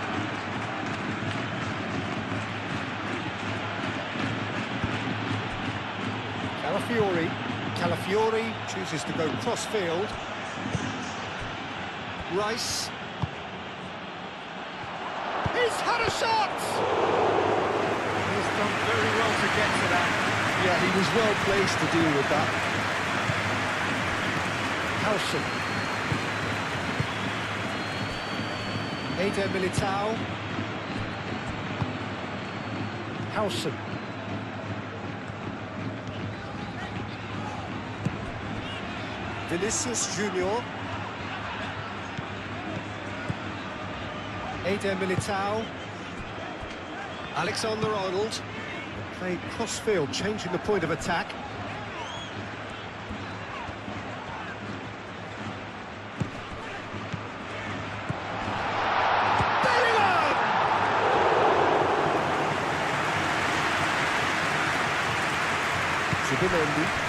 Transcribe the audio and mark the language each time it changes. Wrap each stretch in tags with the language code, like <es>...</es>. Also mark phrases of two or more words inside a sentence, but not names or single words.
<en>Calafiori chooses to go cross-field. Rice. He's had a shot! He's done very well to get to that. Yeah, he was well placed to deal with that. Howson. Eder Militao. Howson. Vinicius Junior. Eder Militao. Alexander-Arnold. Played cross-field, changing the point of attack. Bellingham! Zubimendi.</en>